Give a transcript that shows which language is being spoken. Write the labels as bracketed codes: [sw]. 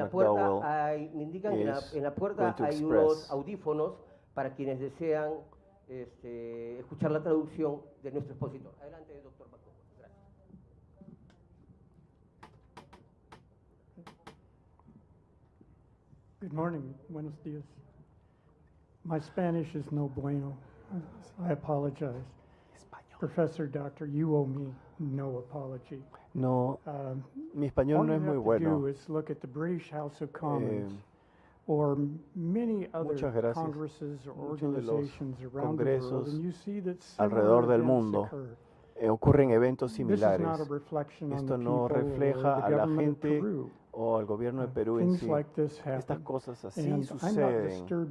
[en] McDowell is going to express. [es] Para quienes desean escuchar la traducción de nuestro expositor. Adelante, doctor McDowell. Gracias. [en] Good morning. [es] Buenos dias. [en] My Spanish is [es] no bueno. [en] I apologize. Professor, Doctor, you owe me no apology. [es] No, mi español no es muy bueno. [en] All you have to do is look at the British House of Commons or many other congresses or organizations around the world, and you see that [es] alrededor del mundo ocurren eventos similares. Esto no refleja a la gente o al gobierno de Perú en sí. Estas cosas así suceden.